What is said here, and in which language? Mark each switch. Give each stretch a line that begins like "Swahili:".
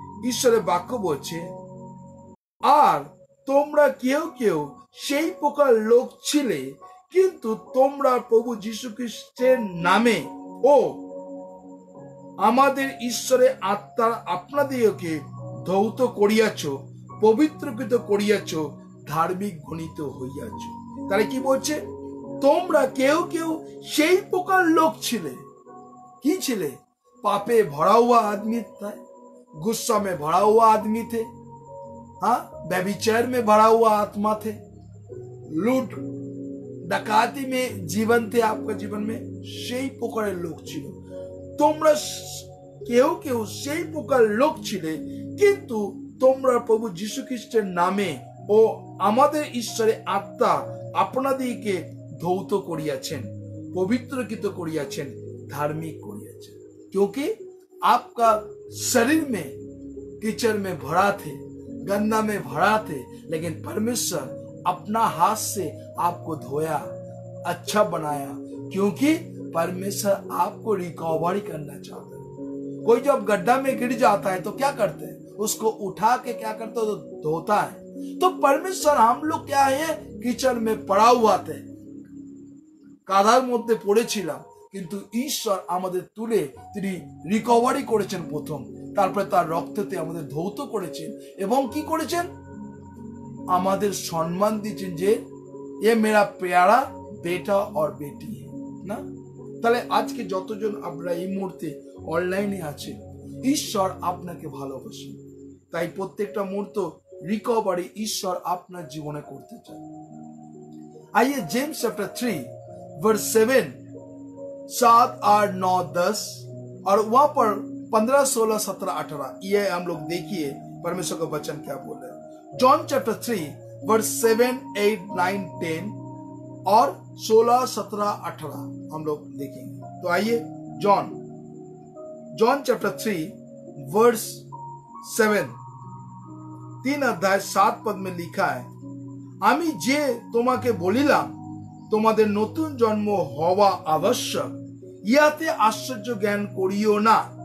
Bangla: ঈশ্বরের বাক্য বলছে, আর তোমরা কেউ কেউ সেই প্রকার লোক ছিলে, কিন্তু তোমরা প্রভু যীশু খ্রিস্টের নামে ও আমাদের ঈশ্বরের আত্মার আপনাদিগকে ধৌত করিয়াছ, পবিত্রকৃত করিয়াছ, ধার্মিক গণিত হইয়াছ। তাহলে কি বলছে, তোমরা কেউ কেউ সেই প্রকার লোক ছিলে। কি ছিলে?
Hindi: पापे भरा हुआ आदमी था, गुस्सा में भरा हुआ आदमी थे, हाँ, व्यभिचार में भरा हुआ आत्मा थे, लूट डकाती में जीवन थे आपका जीवन में,
Bangla: সেই প্রকারের লোক ছিল। তোমরা কেউ কেউ সেই প্রকার লোক ছিলে, কিন্তু তোমরা প্রভু যীশু খ্রিস্টের নামে ও আমাদের ঈশ্বরের আত্মা আপনাদিগকে ধৌত করিয়াছেন, পবিত্রকৃত করিয়াছেন, धार्मिक করিয়াছেন।
Hindi: क्योंकि आपका शरीर में कीचड़ में भरा थे, गंदा में भरा थे, लेकिन परमेश्वर अपना हाथ से आपको धोया, अच्छा बनाया, क्योंकि परमेश्वर आपको रिकवरी करना चाहता है। कोई जब गड्ढा में गिर जाता है तो क्या करते हैं, उसको उठा के क्या करते हैं, तो धोता है। तो परमेश्वर, हम लोग क्या है, कीचड़ में पड़ा हुआ थे,
Bangla: কাদার মধ্যে পড়েছিলাম, কিন্তু ঈশ্বর আমাদের তুলে তিনি রিকভারি করেছেন প্রথম, তারপরে তার রক্ততে আমাদের ধৌত করেছেন এবং কি করেছেন, আমাদের সম্মান দিয়েছেন যে এ
Hindi: মেরা প্যারা বেটা और বেটি
Bangla: না। তাহলে আজকে যতজন আপনারা এই মুহূর্তে অনলাইনে আছেন, ঈশ্বর আপনাকে ভালোবাসেন, তাই প্রত্যেকটা মুহূর্ত রিকভারি ঈশ্বর আপনার জীবনে করতে চান।
Hindi: आइए जेम्स चैप्टर 3 वर्स 7, 7, 8, 9, 10 और वहां पर 15, 16, 17, 18 ये हम लोग देखिए परमेश्वर का वचन क्या बोल रहा है। जॉन चैप्टर 3 वर्स 7, 8, 9, 10 और 16, 17, 18 हम लोग देखेंगे। तो आइए जॉन चैप्टर 3 वर्स 7, 3 अध्याय 7 पद में लिखा है,
Bangla: আমি যে তোমাকে বলিলাম তোমাদের নতুন জন্ম হওয়া আবশ্যক, ইহাতে আশ্চর্য জ্ঞান করিও না।